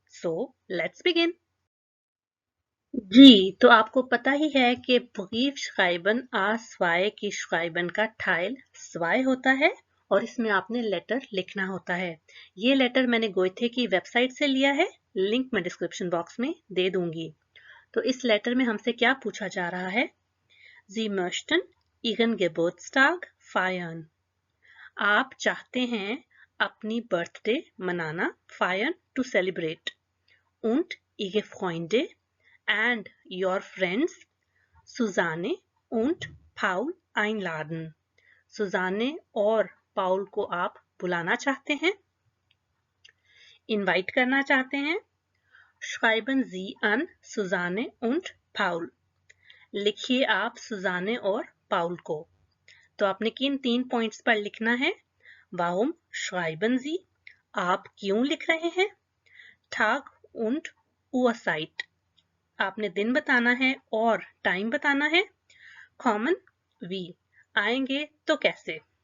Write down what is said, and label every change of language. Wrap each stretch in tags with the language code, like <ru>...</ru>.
<hi>So let's begin. जी, तो आपको पता ही है कि</hi> <de>brief schreiben a zwei geschrieben</de> <hi>का ठाइल स्वाय होता है और इसमें आपने लेटर लिखना होता है। ये लेटर मैंने गोयथे की वेबसाइट से लिया है, लिंक मैं डिस्क्रिप्शन बॉक्स में दे दूंगी। तो इस लेटर में हमसे क्या पूछा जा रहा है?</hi> <de>Sie möchten Ihren Geburtstag feiern।</de> <hi>आप चाहते हैं अपनी बर्थडे मनाना,</hi> <de>feiern</de> <en>to celebrate,</en> <de>und Ihre Freunde</de> <en>and your friends</en> <de>Susanne und Paul einladen।</de> <hi>Sujane और पाउल को आप बुलाना चाहते हैं, इनवाइट करना चाहते हैं।</hi> <de>Schreiben Sie an Susanne und Paul।</de> <hi>लिखिए आप सुजाने और पाउल को। तो आपने किन 3 पॉइंट्स पर लिखना है?</hi> <de>Warum schreiben Sie?</de> <hi>आप क्यों लिख रहे हैं?</hi> <de>Tag und Uhrzeit।</de> <hi>आपने दिन बताना है और टाइम बताना है। कॉमन वी, आएंगे तो कैसे।</hi>